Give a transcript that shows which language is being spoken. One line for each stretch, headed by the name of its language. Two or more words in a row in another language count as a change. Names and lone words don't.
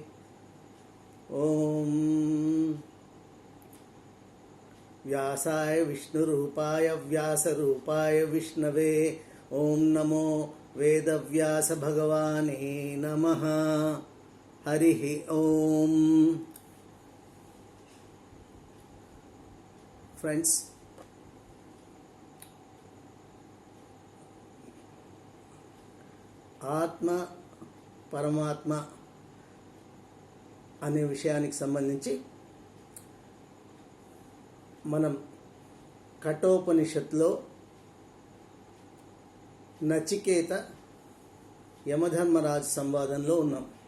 Sanskrit: ओम व्यासाय विष्णुरूपाय व्यासरूपाय विष्णवे। ओम नमो वेदव्यास भगवाने नमः। हरिः ओम।
Telugu: फ्रेंड्स, ఆత్మ పరమాత్మ అనే విషయానికి సంబంధించి మనం కఠోపనిషత్తులో నచికేత యమధర్మరాజు సంవాదంలో ఉన్నాం.